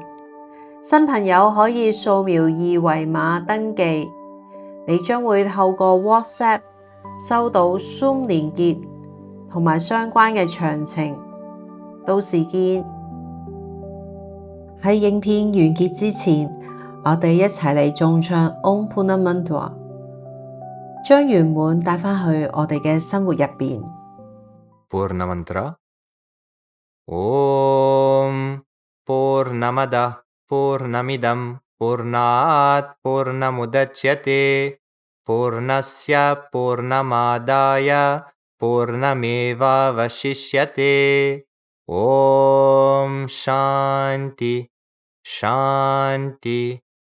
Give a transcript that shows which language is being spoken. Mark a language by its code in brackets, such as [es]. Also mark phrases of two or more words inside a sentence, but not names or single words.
[yue] 新朋友可以掃描二維碼登記，你將會透過 WhatsApp 收到 Zoom 連結同埋相關嘅詳情，到時見。喺影片完結之前，我哋一齊嚟誦唱 Om Purnamaya Mantra，將圓滿帶返去我哋嘅生活入邊。 [sa] पूर्णमन्त्र ॐ पूर्णमद पूर्णमिदम् पूर्णात् पूर्णमुदच्यते पूर्णस्य पूर्णमादय पूर्णमेव वशिष्यते ॐ शान्ति शान्ति